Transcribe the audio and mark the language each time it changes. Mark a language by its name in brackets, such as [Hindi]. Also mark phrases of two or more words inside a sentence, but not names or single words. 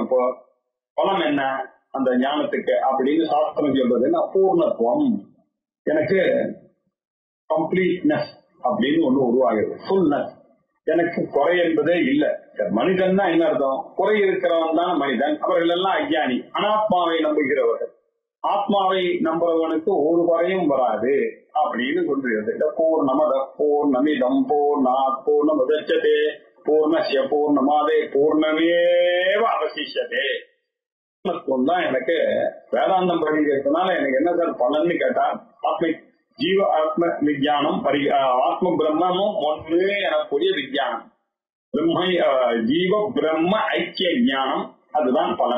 [Tamil] இப்போ பலம் என்ன அந்த ஞானத்துக்கு அப்படின்னு சாஸ்திரம் சொல்றதுன்னா, பூர்ணத்துவம், எனக்கு கம்ப்ளீட்னஸ் அப்படின்னு ஒண்ணு உருவாகிறது, ஃபுல்னஸ். எனக்கு குறை என்பதே இல்லை. மனிதன் தான் என்ன அர்த்தம்? குறை இருக்கிறவன் தான் மனிதன். அவர்கள் எல்லாம் அஞ்ஞானி, அனாத்மாவை நம்புகிறவர்கள். ஆத்மாவை நம்புறவனுக்கு ஒரு குறையும் வராது அப்படின்னு சொல்றது. [Sanskrit] पूर्णमदः पूर्णमिदं पूर्णात् पूर्णमुदच्यते पूर्णस्य पूर्णमादे पूर्णमेव अवशिष्यते. [Tamil] தான் எனக்கு வேதாந்தம் படிக்கிறதுனால எனக்கு என்ன சார் பலன்னு கேட்டா, ஜீவ ஆத்ம விஜயானம், ஆத்ம பிரம்மமும் ஒன்று எனக்கூடிய விஜயானம், ஜீவ பிரம்ம ஐக்கிய ஞானம், அதுதான் பலன்.